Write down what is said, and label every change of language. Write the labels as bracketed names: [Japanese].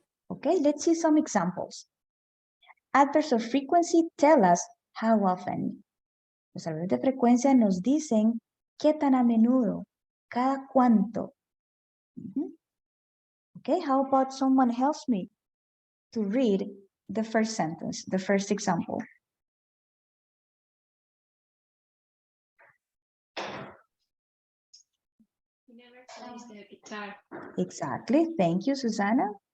[English] Okay, let's see some examples. Adverbs of frequency tell us how often. [Spanish] Los adverbios de frecuencia nos dicen qué tan a menudo, cada cuánto. [English] Okay, how about someone helps me to read the first sentence, the first example? He never plays the guitar. Exactly, thank you, Susanna.